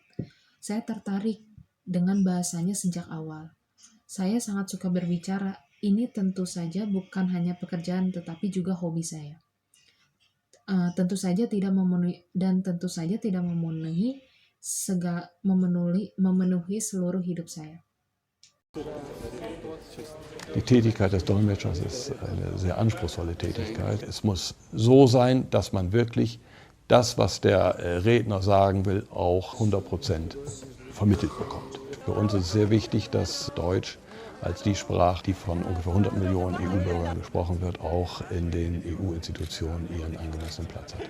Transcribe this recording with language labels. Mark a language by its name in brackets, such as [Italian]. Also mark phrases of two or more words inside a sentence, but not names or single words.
[Indonesian] Saya tertarik dengan bahasanya sejak awal. Saya sangat suka berbicara. Ini tentu saja bukan hanya pekerjaan tetapi juga hobi saya. Tentu saja tidak memenuhi seluruh hidup saya. [German] Die Tätigkeit des Dolmetschers ist eine sehr anspruchsvolle Tätigkeit. Es muss so sein, dass man wirklich das, was der Redner sagen will, auch 100% vermittelt bekommt. Für uns ist es sehr wichtig, dass Deutsch als die Sprache, die von ungefähr 100 Millionen EU-Bürgern gesprochen wird, auch in den EU-Institutionen ihren angemessenen Platz hat.